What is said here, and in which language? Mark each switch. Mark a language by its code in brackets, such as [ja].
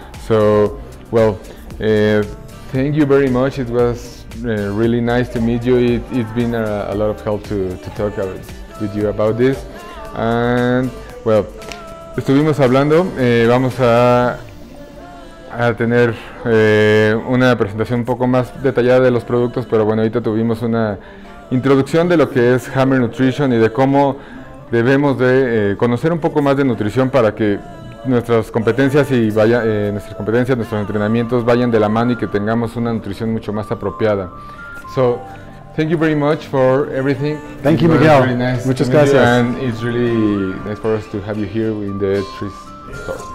[en] So, well, thank you very much. It was really nice to meet you. It's been a lot of help to talk with you about this. And, well, [es] estuvimos hablando. Vamos a tener una presentación un poco más detallada de los productos, pero bueno, ahorita tuvimos una introducción de lo que es Hammer Nutrition y de cómo debemos de conocer un poco más de nutrición para que nuestras competencias nuestros entrenamientos vayan de la mano y que tengamos una nutrición mucho más apropiada. [en] So, thank you very much for everything. Thank you, Miguel. Really nice. [es] Muchas gracias. [en] And it's really nice for us to have you here in the Tree store.